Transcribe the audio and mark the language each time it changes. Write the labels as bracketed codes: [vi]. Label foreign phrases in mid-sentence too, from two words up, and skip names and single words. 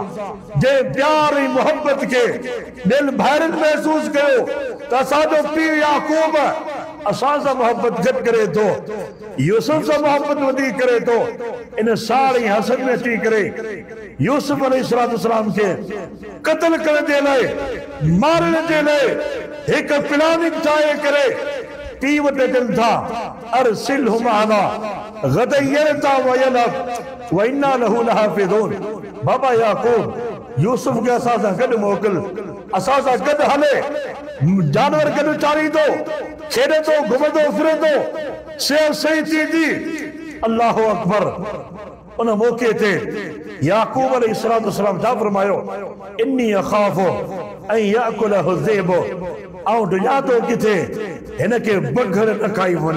[sd] जे प्यार ऐं मोहब्बत खे दिल भाइरनि महसूस कयो त असांजो पीउ याकूब असां सां मोहब्बत घटि करे थो, यूसुफ सां मोहब्बत वधीक करे थो। इन साड़ी हसन में अची करे यूसुफ अलैहिस्सलाम खे क़त्ल करण जे लाइ, मारण जे लाइ हिकु प्लानिंग ठाहे करे पीउ वटि अचनि था। [ar] أرسله معنا غدا يرتع ويلعب وإنا له لحافظون. [sd] बाबा याकूब यूसुफ खे असां सां गॾु मोकिल, असां सां गॾु हले, जानवर गॾु चारींदो, खेॾे थो, घुमंदो फिरंदो, सिहत सही थींदी। [ar] الله أكبر. [sd] उन मौके ते याकूब अलैहिस्सलाम छा फरमायो, [ar] إني أخاف أن يأكله الذئب, [sd] ऐं दुनिया तो किथे हिनखे बघर न खाई वञे।